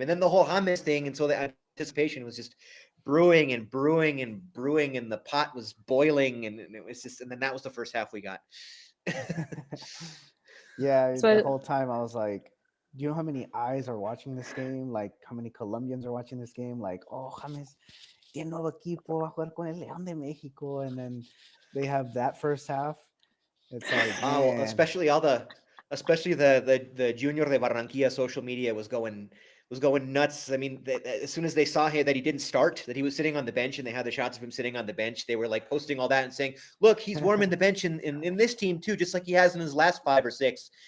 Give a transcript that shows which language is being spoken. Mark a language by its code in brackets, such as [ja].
[en] And then the whole James thing, and so the anticipation was just brewing and brewing and brewing, and the pot was boiling, and it was just, and then that was the first half we got. Yeah, so the whole time I was like, do you know how many eyes are watching this game? Like how many Colombians are watching this game? [es] Like, oh, James tiene nuevo equipo, va a jugar con el León de México, [en] and then they have that first half. It's like, man. especially the Junior de Barranquilla social media was going nuts. I mean, as soon as they saw him that he didn't start, that he was sitting on the bench, and they had the shots of him sitting on the bench, they were like posting all that and saying, "Look, he's warming the bench in this team too, just like he has in his last 5 or 6."